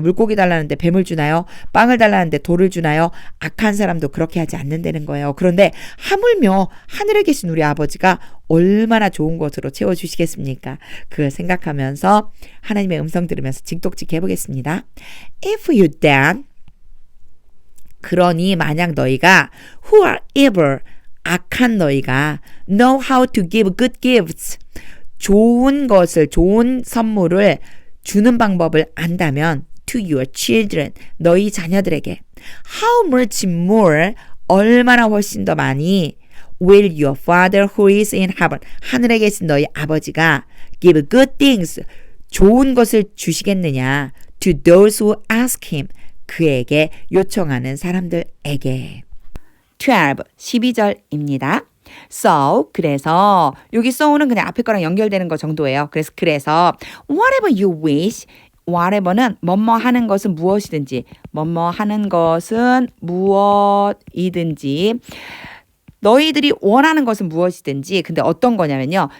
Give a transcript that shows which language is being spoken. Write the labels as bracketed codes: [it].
[ko] 물고기 달라는데 뱀을 주나요? 빵을 달라는데 돌을 주나요? 악한 사람도 그렇게 하지 않는다는 거예요. 그런데 하물며 하늘에 계신 우리 아버지가 얼마나 좋은 것으로 채워주시겠습니까? 그걸 생각하면서 하나님의 음성 들으면서 징독직 해보겠습니다. [en] If you then [ko] 그러니 만약 너희가 [en] who are evil [ko] 악한 너희가 [en] know how to give good gifts [ko] 좋은 것을 좋은 선물을 주는 방법을 안다면 [en] to your children [ko] 너희 자녀들에게 [en] how much more [ko] 얼마나 훨씬 더 많이 [en] will your father who is in heaven [ko] 하늘에 계신 너희 아버지가 [en] give good things [ko] 좋은 것을 주시겠느냐 [en] to those who ask him [ko] 그에게 요청하는 사람들에게 12절입니다. So 그래서 여기 so는 그냥 앞에 거랑 연결되는 거 정도예요. 그래서 [en] whatever you wish [ko] whatever는 뭐뭐 하는 것은 무엇이든지 뭐뭐 하는 것은 무엇이든지 너희들이 원하는 것은 무엇이든지 근데 어떤 거냐면요.